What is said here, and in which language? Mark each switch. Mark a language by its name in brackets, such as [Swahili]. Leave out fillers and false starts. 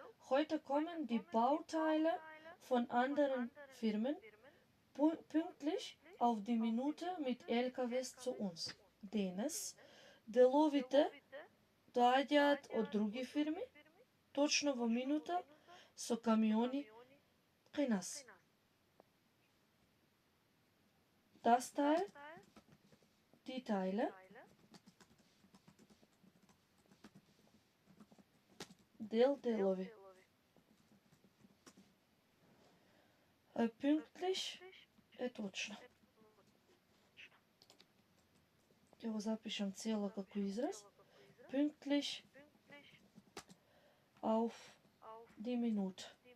[German] Heute kommen die Bauteile von anderen Firmen pünktlich auf die Minute mit LKWs zu uns. [Macedonian] Денес деловите доаѓаат од други фирми, точно во минута со камиони кај нас. [German] Das Teil, die Teile, делови. [Macedonian] Pünktlich е точно. Ќе го запишам цело како израз. [German] Pünktlich auf die Minute.